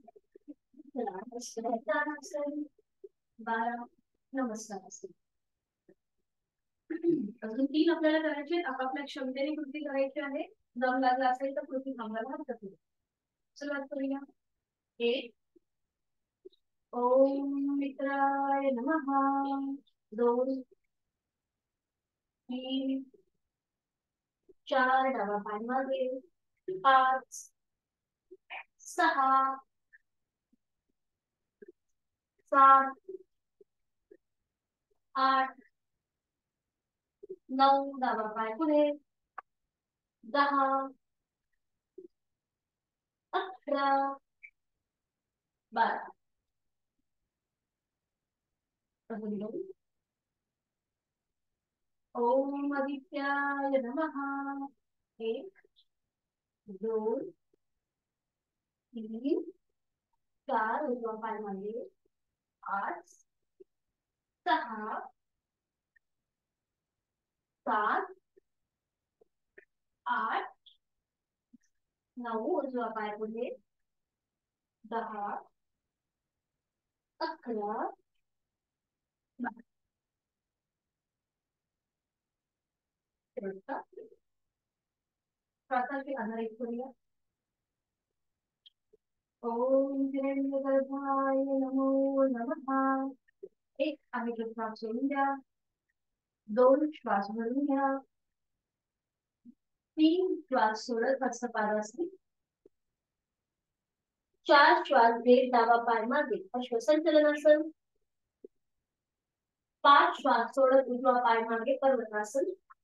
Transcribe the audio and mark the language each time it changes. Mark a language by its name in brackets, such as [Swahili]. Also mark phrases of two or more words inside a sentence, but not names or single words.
[Marathi] 12 नमस्कारासन. अजून 3 आपल्याला करायचे आहेत. आपापल्या क्षमतेने कृती करायची आहे. दम लागला असेल तर कृती थांबायला हरकत नाही. सुरुवात करूया. [Sanskrit] 1 ओम मित्राय नमः. [Marathi] 2 3 4 डावा पाय मागे. 5 6 7 8 9 डावा पाय पुढे. 10 11 12. [Sanskrit] अजून 2 ओम आदित्याय नमः. [Marathi] 1 2 3 4 उजवा पाय मागे. 8 6 7 8 9 उजवा पाय पुढे. 10 11 श्वासाचे आधारित करूया. [Sanskrit] ओम हिरण्यगर्भाय नमो नमः. [Marathi] 1 आहे तो श्वास सोडून द्या. 2 श्वास भरून घ्या. 3 श्वास सोडत हस्तपादासन. 4 श्वास घेत डावा पाय मागे अश्वसंचलनासन. 5 श्वास सोडत उजवा पाय मागे पर्वतासन.